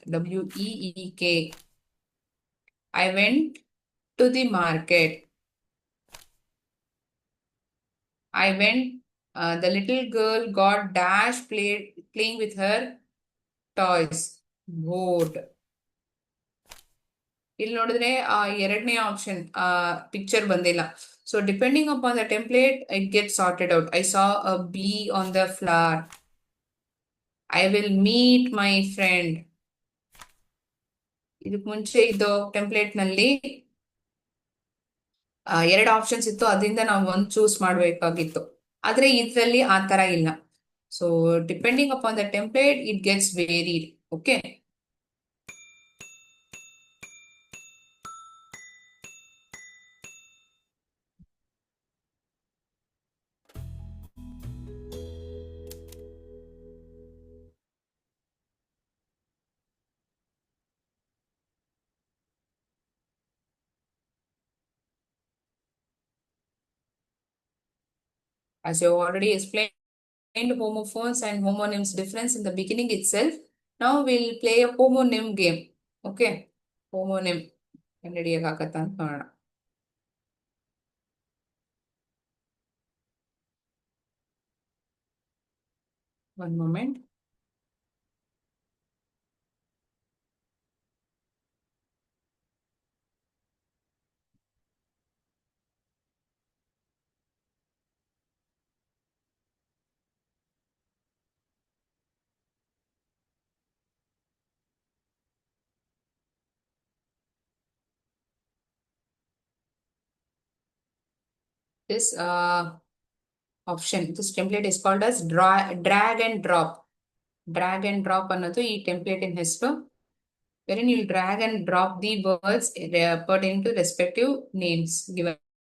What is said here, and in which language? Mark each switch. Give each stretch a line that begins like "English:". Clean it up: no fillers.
English: WEEK. I went to the market. I went. The little girl got dash playing with her toys. Bored.
Kannada: ಇಲ್ಲಿ ನೋಡಿದ್ರೆ ಎರಡನೇ option picture ಬಂದಿಲ್ಲ.
English: So depending upon the template, it gets sorted out. I saw a bee on the flower. I will meet my friend.
Kannada: ಇದಕ್ಕೆ ಮುಂಚೆ ಇದು template ನಲ್ಲಿ ಎರಡು options ಇತ್ತು, ಅದರಿಂದ ನಾವು ಒಂದು ಚೂಸ್ ಮಾಡಬೇಕಾಗಿತ್ತು. ಆದ್ರೆ ಇದರಲ್ಲಿ ಆ ತರ ಇಲ್ಲ.
English: So depending upon the template it gets varied. Okay, as you already explained homophones and homonyms difference in the beginning itself. Now we'll play a homonym game.
Kannada: Okay, homonym ಕಂಡುಹಿಡಿಯಕಾಗತ್ತಾ ಅಂತ ನೋಡೋಣ.
English: One moment. This option, this template is called as drag and drop.
Kannada: Drag and drop ಅನ್ನೋದು ಈ template ಇನ್ ಹೆಸರು.
English: wherein you'll drag and drop the words pertaining to respective names given.